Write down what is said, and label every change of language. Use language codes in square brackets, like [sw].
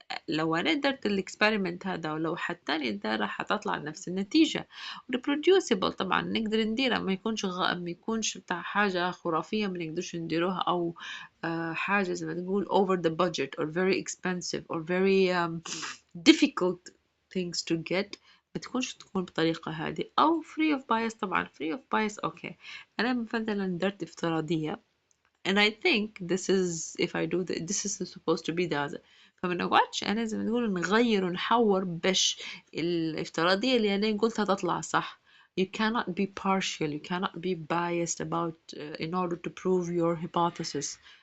[ar] لو أنا درت الإكسبيرمنت هذا ولو حد تاني دارها حتطلع نفس النتيجة. reproducible طبعا نقدر نديرها, ما يكونش بتاع حاجة خرافية ما نقدرش نديروها, أو حاجة زي ما تقول [en] over the budget or very [ar] expensive or very [en] difficult things to get [ar] ما تكونش تكون بطريقة هذه أو [en] free of bias. طبعا free of bias okay. [ar] أنا مثلا درت افتراضية [en] and I think this is if I do this is supposed to be the other. [ar] فما نقعدش أنا زي ما نقول نغير ونحور باش الافتراضية اللي أنا قلتها تطلع صح. [en] You cannot be partial, you cannot be biased about in order to prove your hypothesis.